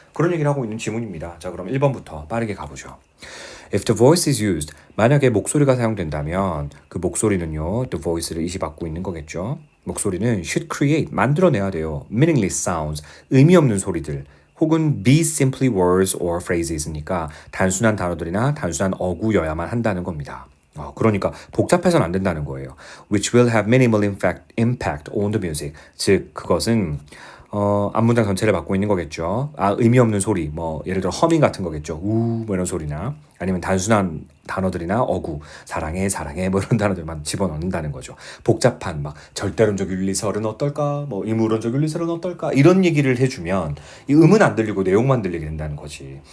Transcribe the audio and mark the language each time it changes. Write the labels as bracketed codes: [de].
[ko] 그런 얘기를 하고 있는 지문입니다. 자, 그럼 1번부터 빠르게 가보죠. [en] If the voice is used, [ko] 만약에 목소리가 사용된다면 그 목소리는요, [en] the voice [ko] 를 의시받고 있는 거겠죠. 목소리는 [en] should create, [ko] 만들어내야 돼요. [en] meaningless sounds, [ko] 의미 없는 소리들. 혹은 [en] be simply words or phrases [ko] 니까 단순한 단어들이나 단순한 어구여야만 한다는 겁니다. 그러니까 복잡해서는 안 된다는 거예요. [en] Which will have minimal impact on the music. [ko] 즉 그것은 앞문장 전체를 맡고 있는 거겠죠. 의미 없는 소리, 뭐 예를 들어 허밍 같은 거겠죠. 뭐 이런 소리나 아니면 단순한 단어들이나 어구, 사랑해, 사랑해 뭐 이런 단어들만 집어넣는다는 거죠. 복잡한 막 절대론적 윤리설은 어떨까, 뭐 이무론적 윤리설은 어떨까 이런 얘기를 해주면 이 음은 안 들리고 내용만 들리게 된다는 거지.